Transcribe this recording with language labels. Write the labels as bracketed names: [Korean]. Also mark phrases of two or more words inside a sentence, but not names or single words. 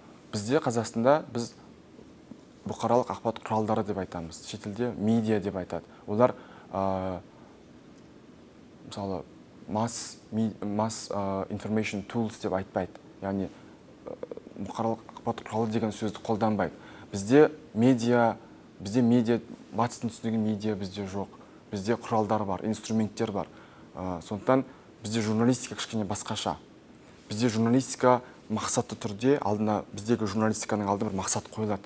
[Kazakh] Бізде Қазақстанда біз бұқаралық ақпарат құралдары деп айтамыз. Шетелде медиа деп айтады. Олар мысалы [English] mass information tools [Kazakh] деп айтпайды. Яғни бұқаралық ақпарат құралы деген сөзді қолданбайды. Бізде медиа, батыстың түсіндегі медиа бізде жоқ. Бізде құралдар бар, инструменттер бар. Сондықтан бізде журналистика кішкене басқаша. Бізде журналистика мақсатты түрде, біздегі журналистиканың алдына бір мақсат қойылады.